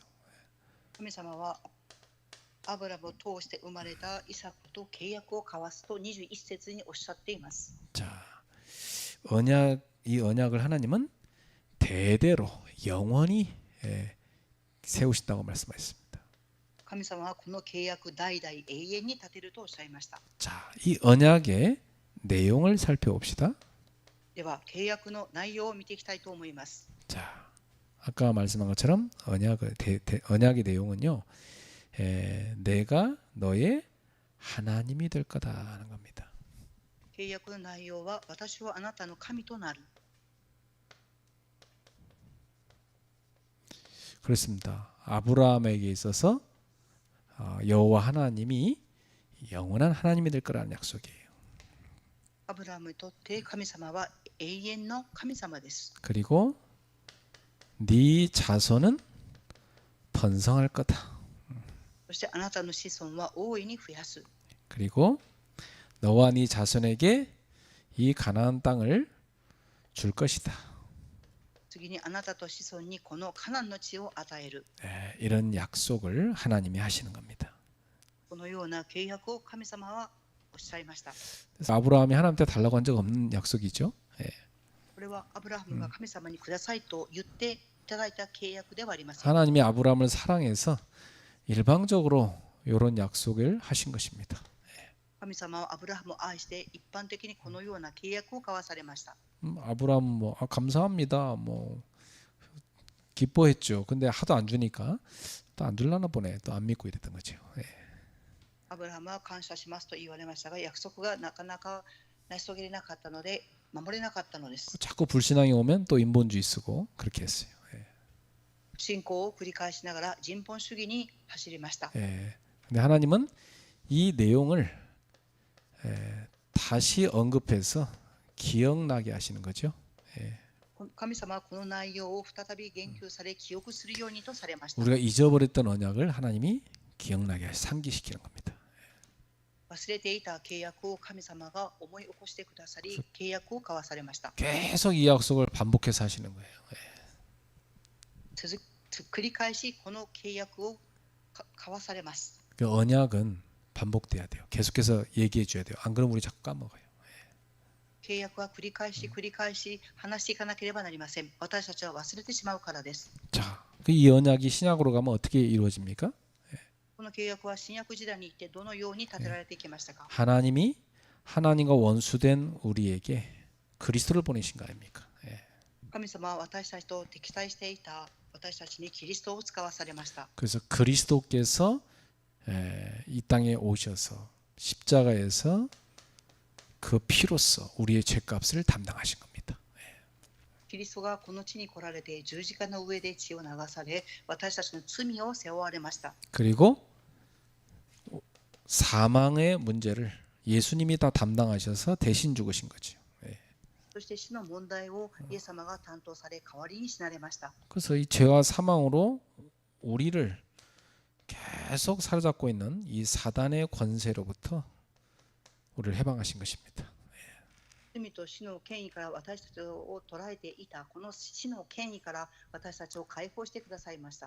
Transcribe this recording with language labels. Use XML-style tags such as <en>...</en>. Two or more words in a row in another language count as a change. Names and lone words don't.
<ja>神様はアブラムを通して生まれたイサクと契約を交わすと21節におっしゃっています。</ja> <ko>자, 이 언약을 하나님은 대대로 영원히 세우신다고 말씀하셨습니다.</ko> <ja>神様はこの契約代々永遠に立てるとおっしゃいました。</ja> <ko>자, 이 언약의 내용을 살펴봅시다.</ko> <ja>では契約の内容を見ていきたいと思います。</ja> <ko>자, 아까 말씀한 것처럼 언약의 내용은요, 내가 너의 하나님이 될 거다 하는 겁니다.</ko> <ja>契約の内容は私はあなたの神となる。</ja> <ko>그렇습니다. 아브라함에게 있어서 여호와 하나님이 영원한 하나님이 될 거라는 약속이에요.</ko> <ja>アブラハムにとって神様は永遠の神様です。</ja> <ko>그리고 네 자손은 번성할 거다.</ko> <ja>そしてあなたの子孫は大いに増やす。</ja> <ko>그리고 너와 네 자손에게 이 가나안 땅을 줄 것이다.</ko> <ja>次にあなたと子孫にこのカナンの地を与える。</ja> <ko>이런 약속을 하나님이 하시는 겁니다.</ko> <ja>このような契約を神様はおっしゃいました。</ja> <ko>그래서 아브라함이 하나님한테 달라고 한 적 없는 약속이죠.</ko> <ja>これはアブラハムが神様にくださいと言っていただいた契約ではありません。</ja> <ko>하나님이 아브라함을 사랑해서 일방적으로 이런 약속을 하신 것입니다.</ko> <ja>神様はアブラハムを愛して一般的にこのような契約を交わされました。</ja> <ko>아브라함 뭐 감사합니다. 뭐 기뻐했죠. 근데 하도 안 주니까 또 안 줄라나 보네. 또 안 믿고 이랬던 거죠.</ko> <ja>アブラハムは感謝しますと言われましたが、約束がなかなか成し遂げれなかったので守れなかったのです。</ja> <ko>자꾸 불신앙이 오면 또 인본주의 쓰고 그렇게 했어요.</ko> <ja>信仰を繰り返しながら人本主義に走りました。</ja> <ko>근데 하나님은 이 내용을 다시 언급해서 기억나게 하시는 거죠.</ko> <ja>神様はこの内容を再び言及され記憶するようにとされました。</ja> <ko>우리가 잊어버렸던 언약을 하나님이 기억나게 상기시키는 겁니다.</ko> <ja>忘れていた契約を神様が思い起こしてくださり、契約を交わされました。</ja> <ko>계속 이 약속을 반복해서 하시는 거예요.</ko> <ja>繰り返しこの契約を交わされます。</ja> <ko>그 언약은 반복돼야 돼요. 계속해서 얘기해 줘야 돼요. 안 그러면 우리 자꾸 까먹어요.</ko> <ja>契約は繰り返し繰り返し話していかなければなりません。私たちは忘れてしまうからです。</ja> <ko>자, 이 언약이 신약으로 가면 어떻게 이루어집니까?</ko> <ja>この契約は新約時代に行ってどのように立てられていきましたか？</ja> <ko>하나님이 하나님과 원수된 우리에게 그리스도를 보내신 거 아닙니까?</ko> <ja>神様は私たちと敵対していた私たちにキリストを使わされました。</ja> <ko>그래서 그리스도께서 이 땅에 오셔서 십자가에서 그 피로써 우리의 죄값을 담당하신 겁니다.</ko> <ja>キリストがこの地に来られて十字架の上で血を流され私たちの罪を背負われました。</ja> <ko>그리고 사망의 문제를 예수님이 다 담당하셔서 대신 죽으신 거죠.</ko> <ja>そして死の問題をイエス様が担当され代わりに死なれました。</ja> <ko>그래서 이 죄와 사망으로 우리를 계속 사로잡고 있는 이 사단의 권세로부터 우리를 해방하신 것입니다.</ko> <ja>罪と死の権威から私たちを捉えていたこの死の権威から私たちを解放してくださいました。</ja>